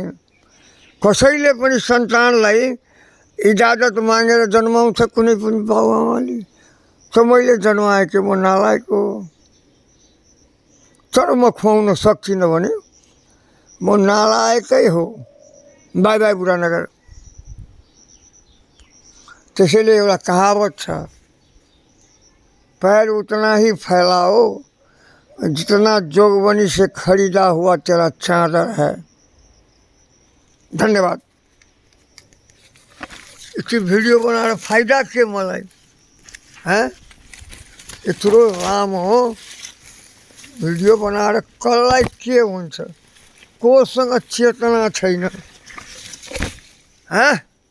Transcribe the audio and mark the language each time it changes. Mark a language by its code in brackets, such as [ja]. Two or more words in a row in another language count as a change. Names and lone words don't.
[ne] कसैले पनि सन्तानलाई इजाजत मागेर जन्माउँछ कुनै पनि बाबुआमाले? त मैले जन्माएँ कि म नालायक हो? तर म खुवाउन सक्दिनँ भने म नालायकै हो। [en] bye bye [ne] बुढानगर। त्यसैले एउटा कहावत छ, [hi] पैर उतना ही फैलाओ जितना जोगबनी से खरीदा हुआ तेरा चादर है। [ne] धन्यवाद। यति भिडियो बनाएर फाइदा के मलाई? हैं? यत्रो लामो भिडियो बनाएर कसलाई के हुन्छ? कोसँग चेतना छैन? हैं?